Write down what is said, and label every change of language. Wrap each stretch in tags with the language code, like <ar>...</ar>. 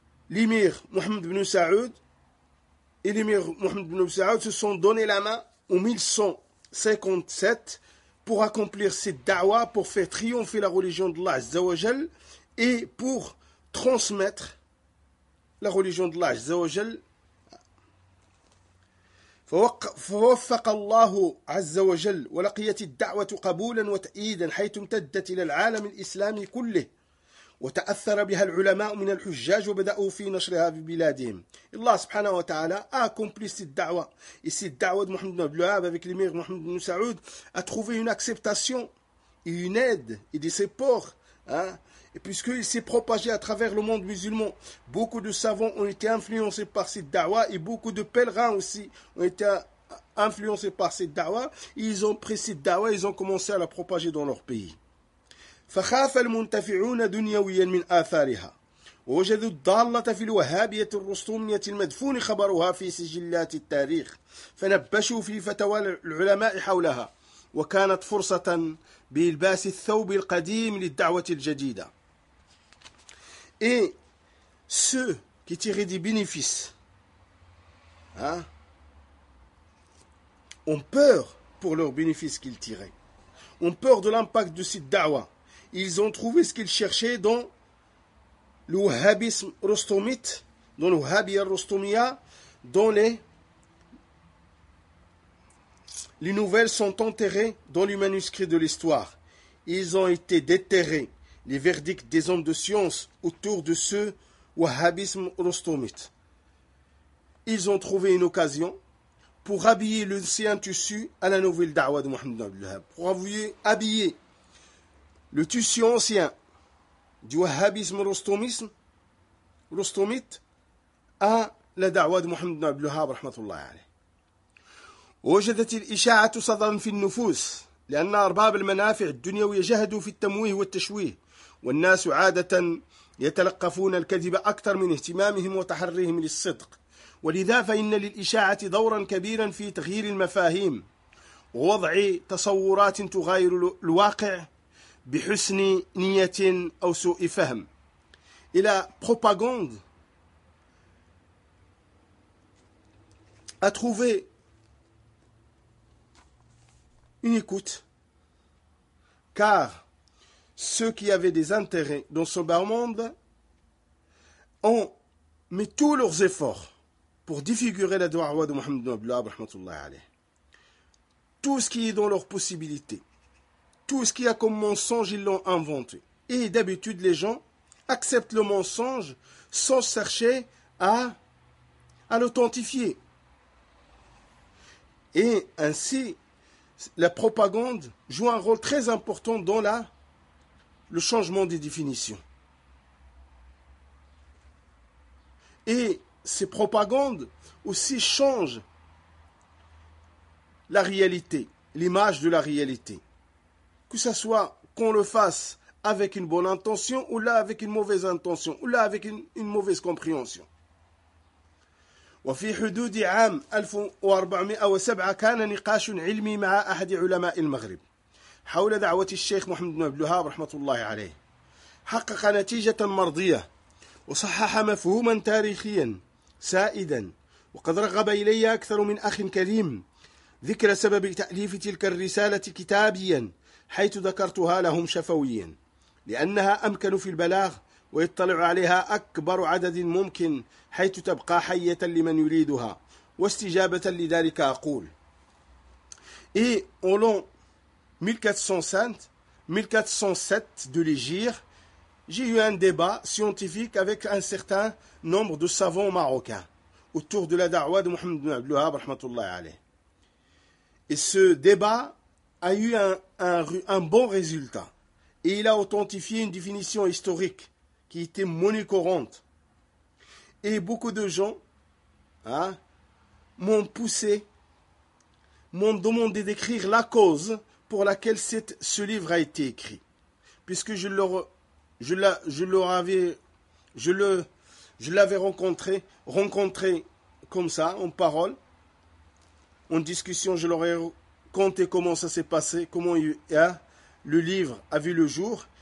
<fr>l'émir Mohamed bin Saoud et l'émir Mohamed bin Saoud se sont donné la main en 1157 pour accomplir cette da'wa, pour faire triompher la religion d'Allah Azza wa Jal et pour transmettre la religion d'Allah Azza wa Jal.</fr> <ar>فوفق الله عز وجل ولقيت الدعوة قبولا وتأييدا حيث امتدت إلى العالم الإسلامي كله وتأثر بها العلماء من الحجاج وبدأوا في نشرها في بلادهم. الله سبحانه وتعالى</ar> <fr>accompli cette da'wa. Et cette da'wa de Mohamed bin Abd al-Wahhab avec l'émir Mohamed bin Saoud a trouvé une acceptation et une aide et des supports. Et puisqu'il s'est propagé à travers le monde musulman, beaucoup de savants ont été influencés par cette da'wa et beaucoup de pèlerins aussi ont été influencés par cette da'wa. Ils ont pris cette da'wa et ils ont commencé à la propager dans leur pays.</fr> <ar>فخاف المنتفعون دنيويا من آثارها وجدوا الضالة في الوهابية الرسطومية المدفون خبرها في سجلات التاريخ فنبشوا في فتوى العلماء حولها وكانت فرصة بإلباس الثوب القديم للدعوة الجديدة.</ar> <fr>Et ceux qui tiraient des bénéfices ont peur pour leurs bénéfices qu'ils tiraient, ont peur de l'impact de cette da'wa. Ils ont trouvé ce qu'ils cherchaient dans le wahhabisme rostomite, dans le wahhabia rostomia, dans les nouvelles sont enterrées dans les manuscrits de l'histoire. Ils ont été déterrés. Les verdicts des hommes de science autour de ce wahhabisme rostomite. Ils ont trouvé une occasion pour habiller l'ancien tissu à la nouvelle da'wa de Mohammed Ibn Abdelhab. Pour habiller le tissu ancien du wahhabisme rostomite à la da'wa de Mohammed Ibn Abdelhab, rahmatullahi alayhi.</fr> <ar>وجدت الإشاعة صدرا في النفوس لأن أرباب المنافع الدنيوية جهدوا في التمويه والتشويه. والناس عادة يتلقفون الكذب أكثر من اهتمامهم وتحريهم للصدق ولذا فإن للإشاعة دورا كبيرا في تغيير المفاهيم ووضع تصورات تغير الواقع بحسن نية أو سوء فهم إلى بروباغوند أتروفي إن إكوت كار</ar> <fr>ceux qui avaient des intérêts dans ce bas monde ont mis tous leurs efforts pour défigurer la da'wa de Mohammed ibn Abdelhab, rahmatullah alayh. Tout ce qui est dans leurs possibilités, tout ce qui a comme mensonge, ils l'ont inventé. Et d'habitude, les gens acceptent le mensonge sans chercher à l'authentifier. Et ainsi, la propagande joue un rôle très important dans le changement des définitions. Et ces propagandes aussi changent la réalité, l'image de la réalité. Que ce soit qu'on le fasse avec une bonne intention ou là avec une mauvaise intention ou là avec une mauvaise compréhension.</fr> <ar>وفي حدود عام 1407 كان نقاش علمي مع أحد علماء المغرب حول دعوة الشيخ محمد بن عبد الوهاب رحمة الله عليه حقق نتيجة مرضية وصحح مفهوما تاريخيا سائدا وقد رغب إلي أكثر من أخ كريم ذكر سبب تأليف تلك الرسالة كتابيا حيث ذكرتها لهم شفويا لأنها أمكن في البلاغ ويطلع عليها أكبر عدد ممكن حيث تبقى حية لمن يريدها واستجابة لذلك أقول إيه أولون</ar> <fr>1407 de l'Égypte, j'ai eu un débat scientifique avec un certain nombre de savants marocains autour de la da'wa de Mohammed ibn Abdelwahab, rahmatullahi alayh. Et ce débat a eu un bon résultat. Et il a authentifié une définition historique qui était monnaie courante. Et beaucoup de gens m'ont demandé d'écrire la cause pour laquelle ce livre a été écrit, puisque je l'avais rencontré comme ça en parole, en discussion, je leur ai conté comment ça s'est passé, comment le livre a vu le jour.</fr>